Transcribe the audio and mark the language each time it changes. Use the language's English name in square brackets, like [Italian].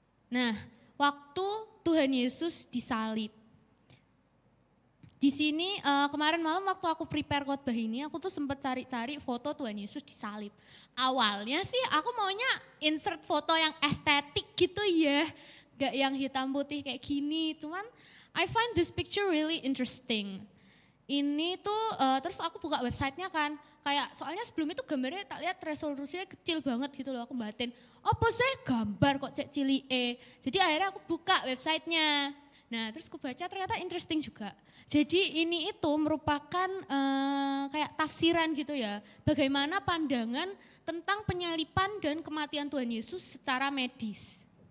[Indonesian] Nah, waktu Tuhan Yesus disalib. Di sini kemarin malam waktu aku prepare khotbah ini, aku tuh sempat cari-cari foto Tuhan Yesus disalib. Awalnya sih aku maunya insert foto yang estetik gitu ya, gak yang hitam putih kayak gini. Cuman [English] I find this picture really interesting. [Indonesian] Ini tuh terus aku buka websitenya kan, kayak soalnya sebelum itu gambarnya tak lihat resolusinya kecil banget gitu loh, aku batin. Apa sih gambar kok [Javanese] cek cilik [Indonesian] Jadi akhirnya aku buka websitenya. Nah terus aku baca ternyata interesting juga. Jadi ini itu merupakan kayak tafsiran gitu ya, bagaimana pandangan tentang penyalipan dan kematian Tuhan Yesus secara medis.